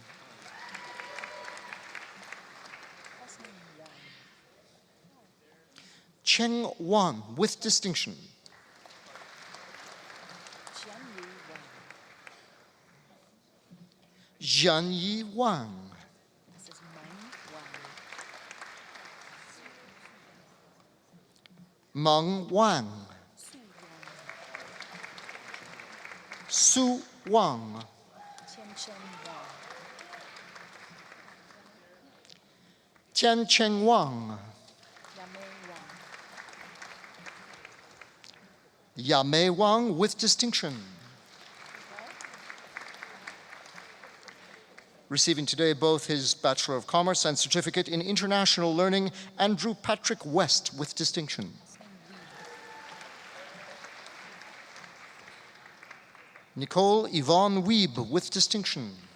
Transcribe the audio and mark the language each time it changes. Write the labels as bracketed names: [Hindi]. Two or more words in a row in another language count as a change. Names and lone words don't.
[English] Cheng Wan with distinction. Jian Yi Wang. Meng Wang. Su Wang. Tian Cheng Wang. Yamei Wang with distinction. Receiving today both his Bachelor of Commerce and Certificate in International Learning, Andrew Patrick West with distinction. Nicole Yvonne Wiebe with distinction.